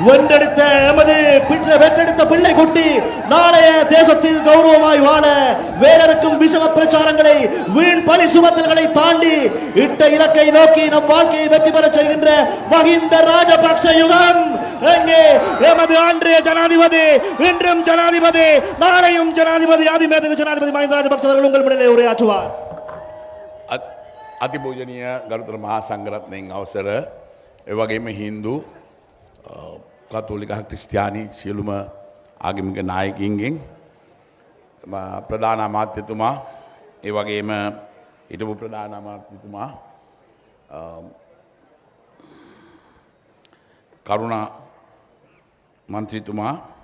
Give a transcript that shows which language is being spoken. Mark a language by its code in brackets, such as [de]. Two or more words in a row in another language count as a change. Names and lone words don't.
[ta] வென்றெடுத்த எமது பெற்றெடுத்த பிள்ளை குட்டி நாளைய தேசத்தில் கௌரவமாய் வாழ வேறருக்கும் விஷம பிரச்சாரங்களை வீண் பழி சுமத்தல்களை தாண்டி இட்ட இலக்கை நோக்கி நம் வாழ்க்கையை வெற்றி பெற செய்கின்ற மஹிந்த ராஜபக்ஷ யுகம் எங்கே எமது அன்றைய ஜனாதிபதி இன்றும் ஜனாதிபதி நாளையும் ஜனாதிபதி அதிமேதகு ஜனாதிபதி மஹிந்த ராஜபக்ஷ அவர்கள் உங்கள் முன்னிலையில் உரையாற்றுவார். [si] අතිපූජනීය ගරුතර මහා සංඝරත්නයන් අවසර ඒ වගේම හින්දු කතෝලික ක්‍රිස්තියානි සියලුම ආගමික නායකයින්ගෙන් ප්‍රධාන අමාත්‍යතුමා ඒ වගේම හිටපු ප්‍රධාන අමාත්‍යතුමා කරුණා මන්ත්‍රීතුමා